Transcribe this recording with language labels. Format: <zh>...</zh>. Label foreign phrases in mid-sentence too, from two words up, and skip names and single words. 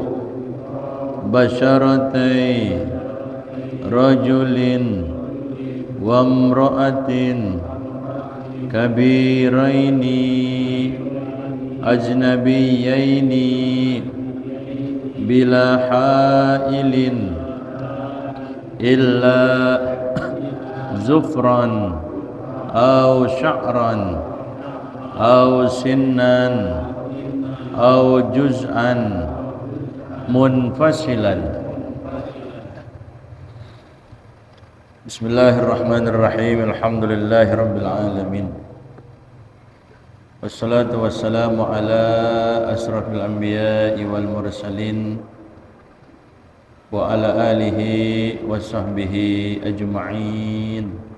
<ar>بشرتي رجل وامرأة كبيرين أجنبيين بلا حائل إلا ظفرا أو شعرا أو سنا أو جزءا منفصلا. بسم الله الرحمن الرحيم. الحمد لله رب العالمين. والصلاة والسلام على أشرف الأنبياء والمرسلين وعلى آله وصحبه أجمعين.</ar>